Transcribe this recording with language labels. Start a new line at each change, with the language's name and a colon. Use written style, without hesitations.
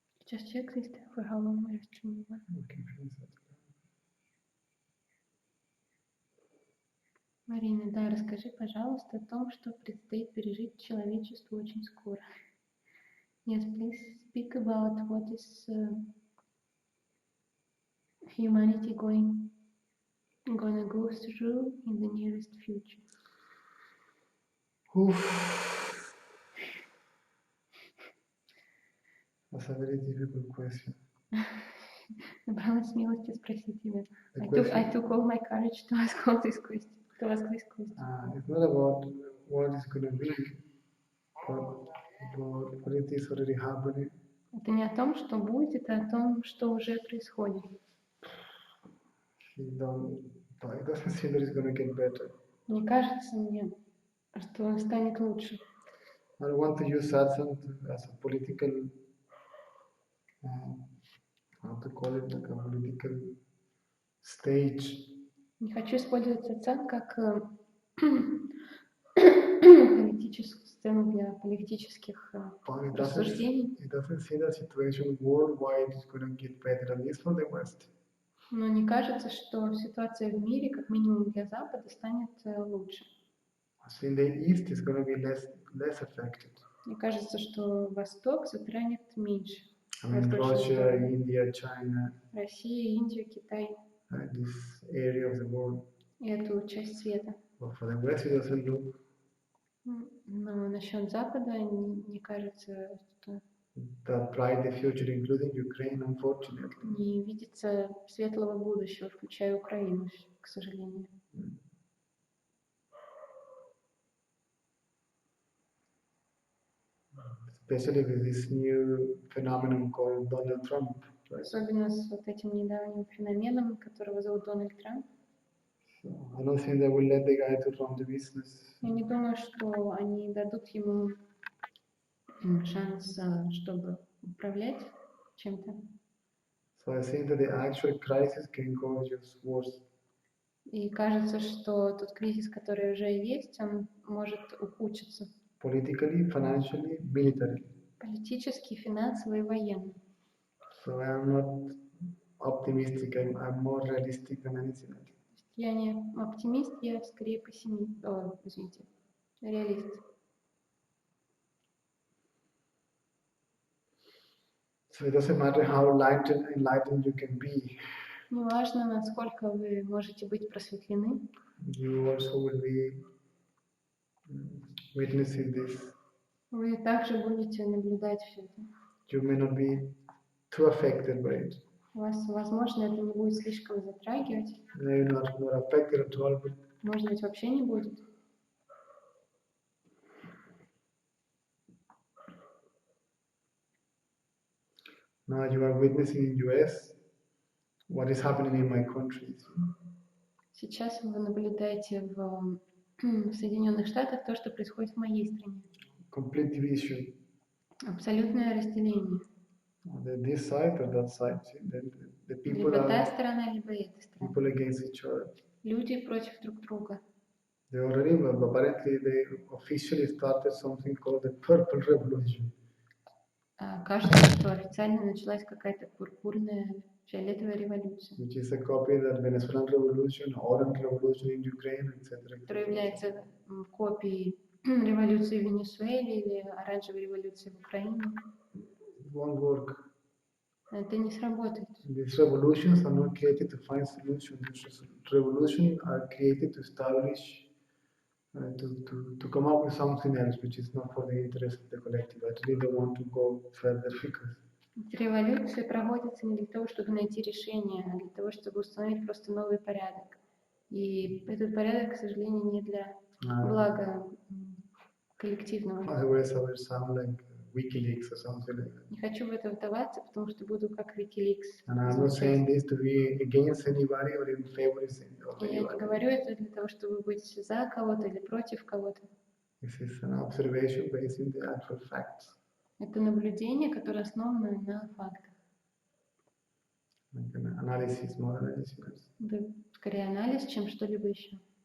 English: Just check this for how long we are streaming. We can finish that.
Russian: Марина, да, расскажи, пожалуйста, о том, что предстоит пережить человечеству очень скоро.
English: Yes, please speak about what is humanity gonna go through in the nearest future. That's a very difficult question.
Russian: Набралась смелости спросить тебя.
English: I took all my courage to ask this question. It's not about what is going to be, but about what it is already happening.
Russian: Это не о том, что будет, это о том, что уже происходит.
English: It doesn't seem that it's going to get better.
Russian: Не кажется мне, что станет лучше.
English: I don't want to use satsang as a political, how to call it, like a political stage.
Russian: Не хочу использовать сатсанг как политическую сцену для политических рассуждений.
English: It doesn't seem that situation worldwide is going to get better, at least for the West.
Russian: Но не кажется, что ситуация в мире, как минимум для Запада, станет лучше.
English: So in the East is going to be less affected.
Russian: Мне кажется, что Восток затронет меньше.
English: I mean, Russia, India, China.
Russian: Россия, Индия, Китай.
English: This area of the world.
Russian: И эту часть света.
English: But for the West, it doesn't look.
Russian: Но насчет Запада не кажется, что
English: That bright the future, including Ukraine, unfortunately.
Russian: Не видится светлого будущего, включая Украину, к сожалению.
English: Especially with this new phenomenon called Donald Trump. Right?
Russian: Особенно с вот этим недавним феноменом, которого зовут Дональд Трамп.
English: So I don't think they will let the guy to run the business.
Russian: Я не думаю, что они дадут ему шанс, чтобы управлять чем-то.
English: So I think that the actual crisis can go just worse.
Russian: И кажется, что тот кризис, который уже есть, он может ухудшиться.
English: Politically, financially, militarily.
Russian: Политически, финансово и военно.
English: So I am not optimistic. I'm more realistic than anything else.
Russian: Я не оптимист, я скорее пессимист. Извините, реалист.
English: So it doesn't matter how enlightened you can be.
Russian: Неважно, насколько вы можете быть просветлены.
English: You also will be witnessing this.
Russian: Вы также будете наблюдать все это.
English: You may not be too affected by it.
Russian: Вас, возможно, это не будет слишком затрагивать.
English: Maybe not affected at all, but
Russian: может быть, вообще не будет.
English: Now you are witnessing in US what is happening in my country.
Russian: Сейчас вы наблюдаете в Соединенных Штатах то, что происходит в моей стране.
English: Complete division.
Russian: Абсолютное разделение.
English: This side or that side. The people
Russian: либо та сторона, либо эта сторона.
English: People against each other.
Russian: Люди против друг друга.
English: They already, apparently, they officially started something called the Purple Revolution.
Russian: Кажется, что официально началась какая-то пурпурная, фиолетовая революция.
English: Which is a copy of the Venezuelan Revolution, Orange Revolution in Ukraine, etc.
Russian: Которая является копией революции в Венесуэле или оранжевой революции в Украине.
English: It won't work.
Russian: Это не сработает.
English: These revolutions are not created to find solutions. These revolutions are created to establish, to come up with something else, which is not for the interest of the collective. I really don't want to go further because
Russian: Революции проводятся не для того, чтобы найти решение, а для того, чтобы установить просто новый порядок. И этот порядок, к сожалению, не для блага коллективного.
English: otherwise I will sound like WikiLeaks or something like that.
Russian: Не хочу в это вдаваться, потому что буду как WikiLeaks.
English: And I'm not saying this to be against anybody or in favor of
Russian: Я не говорю это для того, чтобы быть за кого-то или против кого-то.
English: This is an observation based on the actual facts.
Russian: Это наблюдение, которое основано на фактах.
English: Like an analysis, more analysis.
Russian: Это скорее анализ, чем что-либо еще.